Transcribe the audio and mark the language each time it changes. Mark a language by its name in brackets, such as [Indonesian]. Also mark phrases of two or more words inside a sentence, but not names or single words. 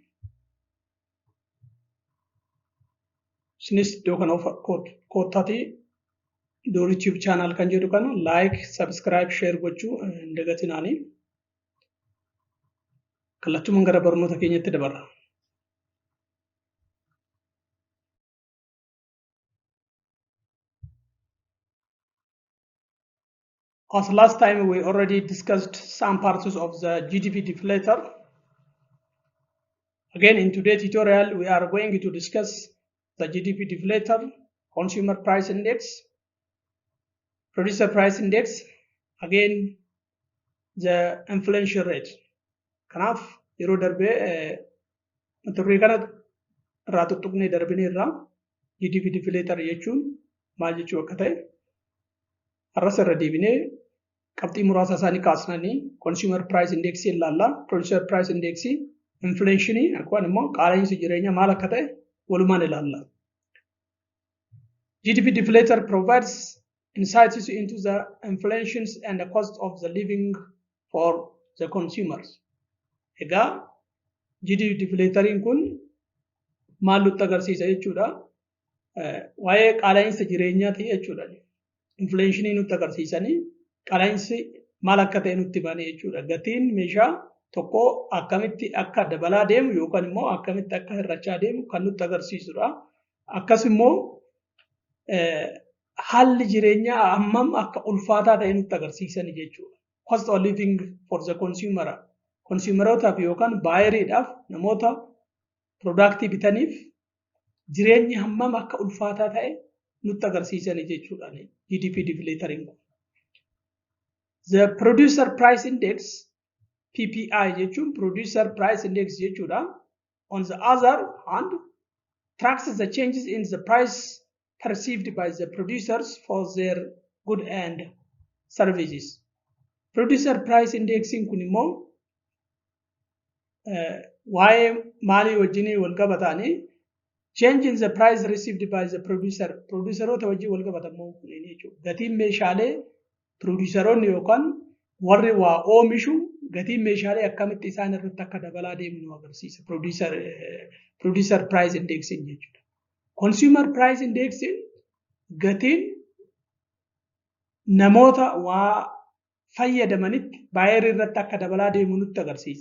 [Oromo] Isinis iddoo kana koottaatii Dorii Tube channel kan jedhu kana [English] like, subscribe, share [Oromo] gochuu hin dagatinaanii. Kallattumaan gara barnoota keenyatti dabarra. [English] As last time we already discussed some parts of the GDP deflator. Again, in today's tutorial, we are going to discuss the GDP deflator, consumer price index, producer price index, again, the inflation rate. [Oromo] Kanaaf yeroo darbee mata-duree kana irraa tuttuqnee darbinee irraa [English] GDP deflator [Oromo] jechuun maal jechuu akka ta'e har'as irra deebinee qabxii muraasa isaanii kaasnanii [English] consumer price index [Oromo] ilaalla, [English] producer price index, [Oromo] inflation akkasumas immoo qaala'insi jireenyaa maal akka ta'e walumaan ilaalla. [English] GDP deflator provides insights into the inflations and the cost of the living for the consumers. [Oromo] Egaa GDP deflatoriin kun maal nutti agarsiisa jechuudha? Waa'ee qaala'insa jireenyaati jechuudha. Inflationii nutti agarsiisanii qaala'insi maal akka ta'e nutti himanii jechuudha. Gatiin meeshaa tokko akkamitti akka dabalaa deemu yookaan immoo akkamitti akka hir'achaa deemu kan nutti agarsiisudha. Akkasumas immoo haalli jireenyaa hammam akka ulfaataa ta'e nutti agarsiisanii jechuudha. [English] Cost of living for the consumer. [Oromo] Consumerootaaf yookaan baayeriidhaaf namoota product bitaniif jireenyi hammam akka ulfaataa ta'e nutti agarsiisanii jechuudha. GDP deflatoriin kun. [English] The producer price index PPI jechuun producer price index jechuudha. On the other hand, tracks the changes in the price perceived by the producers for their goods and services. Producer price indexing [Oromo] kun immoo waa'ee maalii wajjin wal qabataanii [English] change in the price received by the producer. [Oromo] Produceroota wajjin wal qabatamoo kunniin jechuudha. Gatiin meeshaalee produceroonni yookaan warri waa oomishu gatiin meeshaalee akkamitti isaan irratti akka dabalaa deemu nu agarsiisa. [English] Producer price indexing jechuudha. Consumer price indexing [Oromo] gatiin namoota waa fayyadamanitti baay'ee irratti akka dabalaa deemu nutti agarsiisa.